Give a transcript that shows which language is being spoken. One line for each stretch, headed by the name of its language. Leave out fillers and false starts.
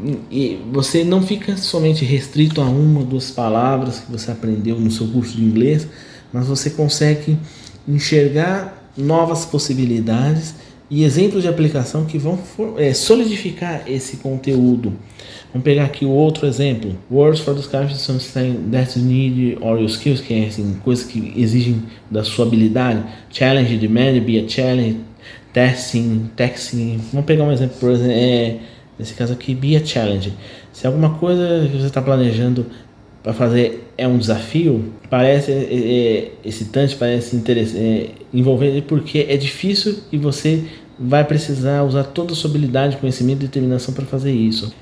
Portuguese: E você não fica somente restrito a uma ou duas palavras que você aprendeu no seu curso de inglês, mas você consegue enxergar novas possibilidades e exemplos de aplicação que vão solidificar esse conteúdo. Vamos pegar aqui o outro exemplo.
English: Words for describing something that you need or your skills,
Portuguese: que é assim, coisas que exigem da sua habilidade.
English: Challenge, demand, be a challenge, testing, taxing.
Portuguese: Vamos pegar um exemplo, por exemplo, nesse caso aqui, be a challenge. Se alguma coisa que você está planejando para fazer é um desafio, parece excitante, parece envolvente, porque é difícil e você vai precisar usar toda a sua habilidade, conhecimento e determinação para fazer isso.